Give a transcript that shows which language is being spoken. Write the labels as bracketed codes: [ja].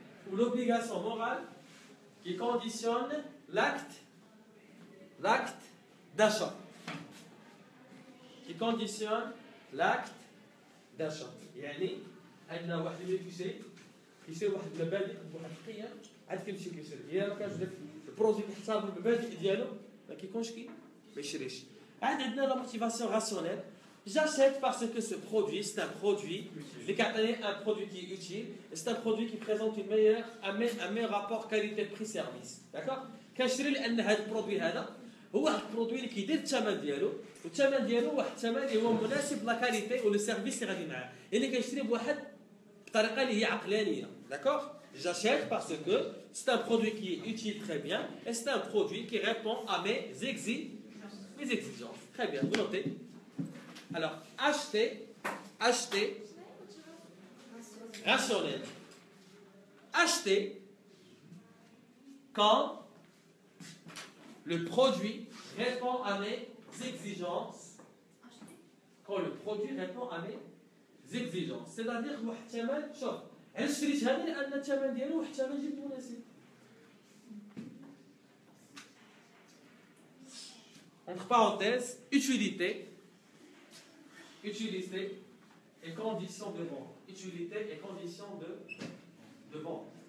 [fr] Ou l'obligation morale qui conditionne l'acte d'achat. Qui conditionne l'acte d'achat. [ar] يعني عندنا واحد اللي كيشري واحد المبادئ واحد القيم عاد كيمشي كيشري. هي ما كانش داك البرودوي كيحترم المبادئ ديالو ما كيكونش ما يشريش. عاد عندنا لا موتيفاسيون راسيونيل. [fr] J'achète parce que ce produit, c'est un produit qui est utile, c'est un produit qui présente un meilleur rapport qualité-prix-service. D'accord? [ar] كنشري لأن هذا البرودوي هذا هو واحد البرودوي اللي كيدير الثمن ديالو والثمن ديالو واحد الثمن اللي هو مناسب [fr] لا كاليتي ولو سيرفيس [ar] اللي غادي معاه. يعني كنشري بواحد الطريقة اللي هي عقلانية. [fr] D'accord? J'achète parce que c'est un produit qui est utile très bien et c'est un produit qui répond à mes exigences. Très bien, vous notez. Alors, acheter, rationnel. Acheter quand le produit répond à mes exigences. Quand le produit répond à mes exigences. C'est-à-dire, [ar] واحد الثمن شوف علاش شريت هذا لأن الثمن ديالو واحد الثمن جد مناسب. [fr] Entre parenthèses, utilité et conditions de vente. Utilité et conditions de vente.